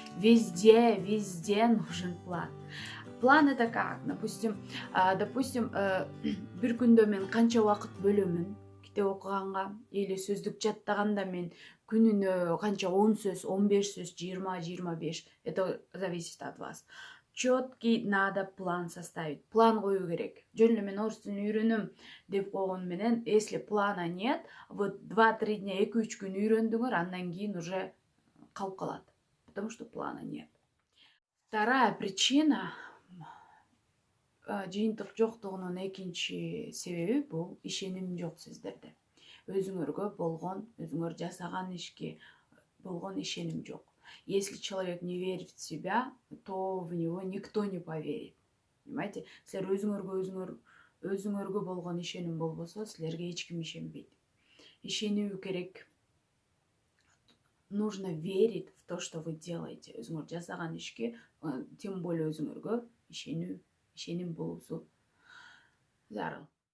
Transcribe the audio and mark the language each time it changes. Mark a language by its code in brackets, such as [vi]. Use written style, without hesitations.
[ru] Везде нужен план. План это как? [ky] Допустим, бир күндө мен канча убакыт бөлөмүн китеп окуганга, или сөздүк жаттаганда мен күнүнө канча 10 сөз, 15 сөз, 20-25. [ru] Это зависит от вас. Четкий надо план составить. [ky] План коюу керек. Жөн эле мен орус тилин үйрөнөм деп койгон менен, [ru] если плана нет, вот 2-3 дня, [ky] 2-3 күн үйрөндүңөр, андан кийин уже калып калат, [ru] потому что плана нет. Вторая причина [ky] жыйынтык жоктугунун экинчи себеби бул ишеним жок сиздерде. Өзүңөргө болгон, өзүңөр жасаган ишке болгон ишеним жок. [ru] Если человек не верит в себя, то в него никто не поверит. Понимаете? [ky] Силер өзүңөргө болгон ишеним болбосо, силерге эч ким ишенбейт. Ишенүү керек. [ru] Нужно верить в то, что вы делаете. [ky] Өзүңөр жасаган ишке, [ru] тем более [ky] өзүңөргө ишеним болуусу зарыл.